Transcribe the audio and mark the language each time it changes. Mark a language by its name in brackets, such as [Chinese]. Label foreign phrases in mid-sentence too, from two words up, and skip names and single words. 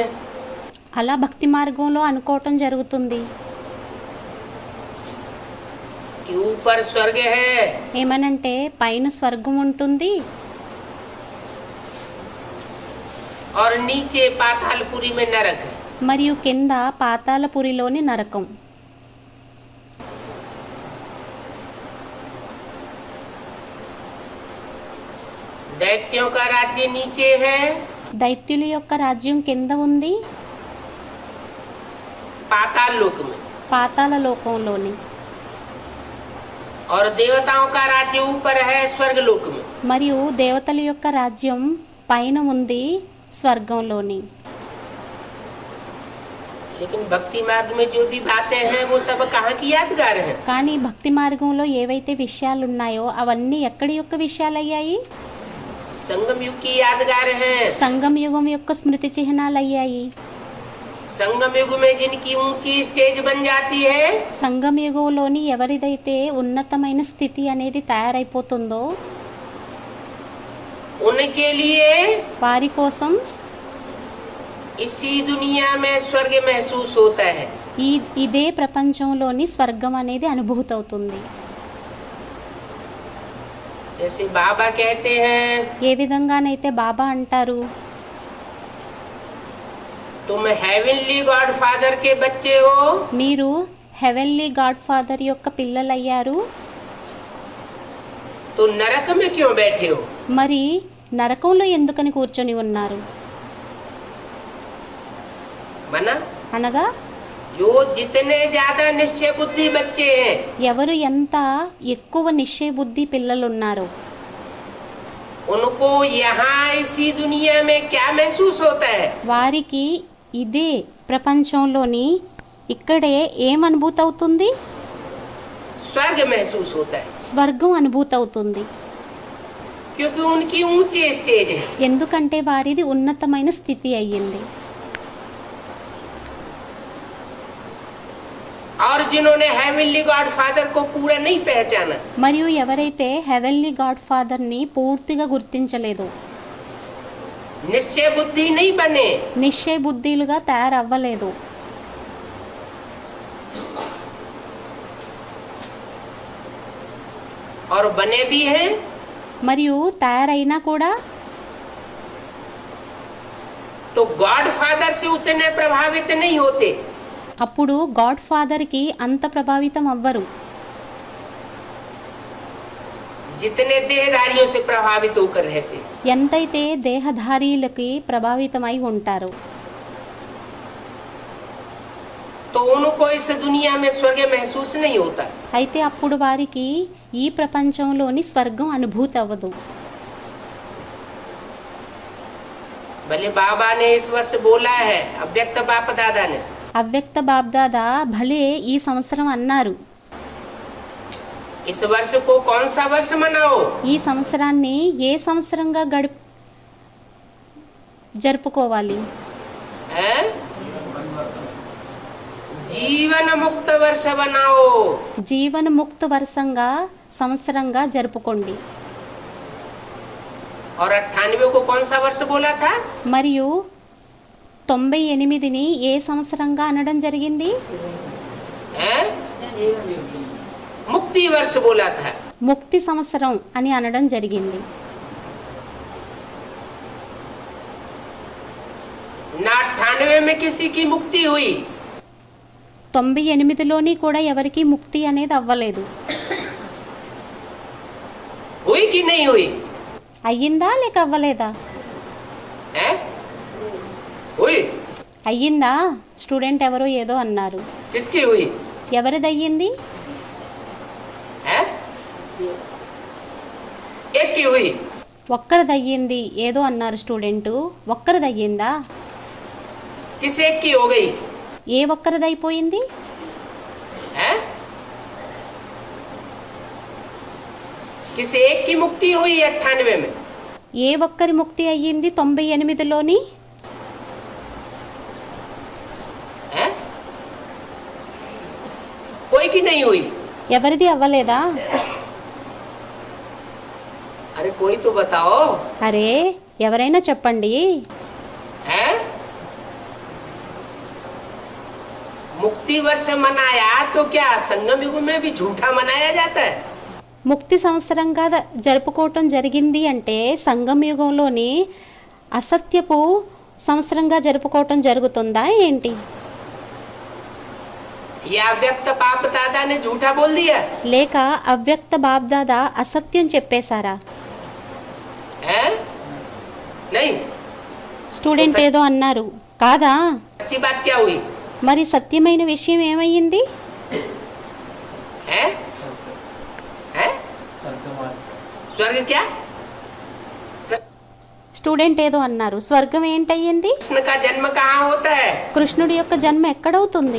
[Telugu] అలా భక్తి మార్గంలో అనుకోవటం జరుగుతుంది. [Hindi] कि ऊपर स्वर्ग है [Telugu] ఏమనంటే పైన స్వర్గం ఉంటుంది, [Hindi] और नीचे पातालपुरी में नरक है। [Telugu] మరియు కింద పాతాళపురిలోని నరకం. [Hindi] दैत्यों का राज्य नीचे है, [Telugu] దైత్యుల యొక్క రాజ్యం కింద ఉంది, [Hindi] पाताल लोक में, [Telugu] పాతాళ లోకంలోని. [Hindi] और देवताओं का राज्य ऊपर है स्वर्ग लोक में। [Telugu] మరియు దేవతల యొక్క రాజ్యం పైన ఉంది, స్వర్గంలోని. [Hindi] लेकिन भक्ति मार्ग में जो भी बातें हैं वो सब कहाँ की यादगार हैं। [Telugu] కానీ భక్తి మార్గంలో ఏవైతే విషయాలు ఉన్నాయో అవన్నీ ఎక్కడి యొక్క విషయాలయ్యాయి? [Hindi] संगम युग की यादगार हैं। [Telugu] సంగమ యుగం యొక్క స్మృతి చిహ్నాలు అయ్యాయి. [Hindi] संगम युग में जिनकी ऊंची स्टेज बन जाती है, [Telugu] సంగమ యుగంలోని ఎవరిదైతే ఉన్నతమైన స్థితి అనేది తయారైపోతుందో [Hindi] उनके लिए [Telugu] వారి కోసం [Hindi] इसी दुनिया में स्वर्ग महसूस होता है। [Telugu] ఇదే ప్రపంచంలోని స్వర్గం అనేది అనుభూతి అవుతుంది. [Hindi] जैसे बाबा कहते हैं, [Telugu] ఏ విధంగానైతే బాబా అంటారు, [Hindi] तुम [English] heavenly God Father [Hindi] के बच्चे हो, [Telugu] మీరు [English] heavenly God Father [Telugu] యొక్క పిల్లలయ్యారు, [Hindi] तो नरक में क्यों बैठे हो। [Telugu] మరి నరకంలో ఎందుకని కూర్చొని ఉన్నారు? [Hindi] मना [Telugu] అనగా [Hindi] जो जितने ज्यादा निश्चय बुद्धि बच्चे हैं, [Telugu] ఎవరు ఎంత ఎక్కువ నిశ్చయ బుద్ధి పిల్లలున్నారో [Hindi] उनको यहाँ इसी दुनिया में क्या महसूस होता है। [Telugu] వారికి ఇదే ప్రపంచంలోని ఇక్కడే ఏం అనుభూతి అవుతుంది? [Hindi] स्वर्ग महसूस होता है, [Telugu] స్వర్గం అనుభూతి అవుతుంది. [Hindi] क्योंकि उनकी ऊंची स्टेज है। [Telugu] ఎందుకంటే వారిది ఉన్నతమైన స్థితి అయ్యింది. [Hindi] और जिन्होंने [English] heavenly God Father [Hindi] को पूरा नहीं पहचाना, [Telugu] మరియు ఎవరైతే [English] heavenly God Father [Telugu] ని పూర్తిగా గుర్తించలేదు, [Hindi] निश्चय बुद्धि नहीं बने, [Telugu] నిశ్చయ బుద్ధిలుగా తయారవ్వలేదు, [Hindi] और बने भी हैं, [Telugu] మరియు తయారైనా కూడా [Hindi] तो [English] God Father [Hindi] से उतने प्रभावित नहीं होते। [Telugu] అప్పుడు [English] God Father [Telugu] కి అంత ప్రభావితం అవ్వరు [Hindi] जितने देहधारियों से प्रभावित होकर रहते। [Telugu] ఎంతైతే దేహధారీలకి ప్రభావితమై ఉంటారో. [Hindi] तो तो उनको इस दुनिया में स्वर्ग महसूस नहीं होता। [Telugu] అయితే అప్పుడు వారికి ఈ ప్రపంచంలోని స్వర్గం అనుభూతి అవ్వదు. [Hindi] भले बाबा ने इस वर्ष बोला है, अव्यक्त बाप दादा ने, [Telugu] అవ్యక్త బాబ్దాదా భలే ఈ సంవత్సరం అన్నారు, [Hindi] इस वर्ष को कौन सा वर्ष मनाओ? [Telugu] ఈ సంవత్సరాన్ని ఏ సంవత్సరంగా జరుపుకోవాలి? [Hindi] हैं? जीवन मुक्त वर्ष बनाओ। [Telugu] జీవన ముక్త వర్షంగా సంవత్సరంగా జరుపుకోండి. [Hindi] और 98 को कौन सा वर्ष बोला था? [Telugu] మరియు 98ని ఏ సంవత్సరంగా అనడం జరిగింది? [Hindi] हैं? मुक्ति वर्ष बोला था। [Telugu] ముక్తి సంవత్సరం అని అనడం జరిగింది. [Hindi] ना 98 में किसी की मुक्ति हुई, [Telugu] 98లోని కూడా ఎవరికి ముక్తి అనేది అవ్వలేదు. [Hindi] हुई कि नहीं हुई? [Telugu] అయ్యిందా లేక అవ్వలేదా? [Hindi] हैं? हुई। [Telugu] అయ్యిందా? స్టూడెంట్ ఎవరో ఏదో అన్నారు. [Hindi] किसकी हुई? [Telugu] ఎవరిది అయ్యింది? [Hindi] हैं? एक की हुई। [Telugu] ఒక్కరిది అయ్యింది ఏదో అన్నారు స్టూడెంట్. ఒక్కరిది అయ్యిందా? [Hindi] किस एक की हो गई? [Telugu] ఏ ఒక్కరిది అయిపోయింది? [Hindi] हैं? किस एक की मुक्ति हुई 98 में? [Telugu] ఏ ఒక్కరి ముక్తి అయ్యింది 98లోని? [Hindi] हैं? कोई की नहीं हुई? [Telugu] ఎవరిది అవ్వలేదా? [Hindi] अरे कोई तो बताओ। [Telugu] అరే ఎవరైనా చెప్పండి. [Hindi] हैं? मुक्ति वर्ष मनाया तो क्या संगम युग में भी झूठा मनाया जाता है? [Telugu] ముక్తి సంవత్సరంగా జరుపుకోవటం జరిగింది అంటే సంగమ యుగంలోని అసత్యపు సంవత్సరంగా జరుపుకోవటం జరుగుతుందా ఏంటి? [Hindi] या व्यक्त पाप दादा ने झूठा बोल दिया? [Telugu] లేక అవ్యక్త బాబ్దాదా అసత్యం చెప్పేశారా? [Hindi] हैं? नहीं। [Telugu] స్టూడెంట్ ఏదో అన్నారు కాదా? [Hindi] अच्छी बात क्या हुई? [Telugu] మరి సత్యమైన విషయం ఏమయ్యింది? [Hindi] हैं? हैं? स्वर्ग क्या? [Telugu] స్టూడెంట్ ఏదో అన్నారు స్వర్గం ఏంటయ్యింది? [Hindi] कृष्ण का जन्म कहाँ होता है? [Telugu] కృష్ణుడి యొక్క జన్మ ఎక్కడవుతుంది?